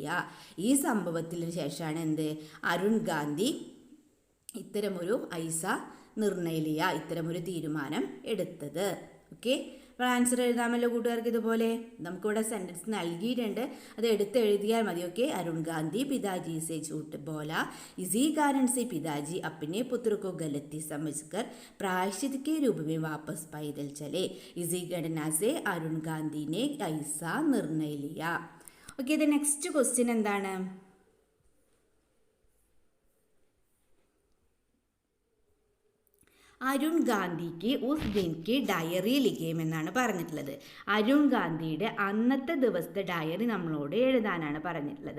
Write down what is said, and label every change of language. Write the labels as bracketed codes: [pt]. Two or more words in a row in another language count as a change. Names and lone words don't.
[ml] ഈ സംഭവത്തിന് ശേഷമാണ് എന്ത്? അരുൺ ഗാന്ധി ഇത്തരമൊരു [hi] ऐसा निर्णय लिया, [ml] ഇത്തരമൊരു തീരുമാനം എടുത്തത്. ഓക്കെ, അപ്പോൾ ആൻസർ എഴുതാമല്ലോ കൂട്ടുകാർക്ക്. ഇതുപോലെ നമുക്കിവിടെ സെൻറ്റൻസ് നൽകിയിട്ടുണ്ട്, അത് എഴുതിയാൽ മതി. [hi] ഓക്കെ, अरुण गांधी पिताजी से झूठ बोला, इसी कारण से पिताजी अपने पुत्र को गलती समझकर प्रायश्चित के रूप में वापस पैदल चले. इसी घटना से अरुण गांधी ने ऐसा निर्णय लिया. [ml] ഓക്കെ, ഇത് നെക്സ്റ്റ് ക്വസ്റ്റ്യൻ എന്താണ്? അരുൺ ഗാന്ധിക്ക് [hi] उस दिनकी डायरी [ml] ലിഖേമെന്നാണ് പറഞ്ഞിട്ടുള്ളത്. അരുൺ ഗാന്ധിയുടെ അന്നത്തെ ദിവസത്തെ ഡയറി നമ്മളോട് എഴുതാനാണ് പറഞ്ഞിട്ടുള്ളത്.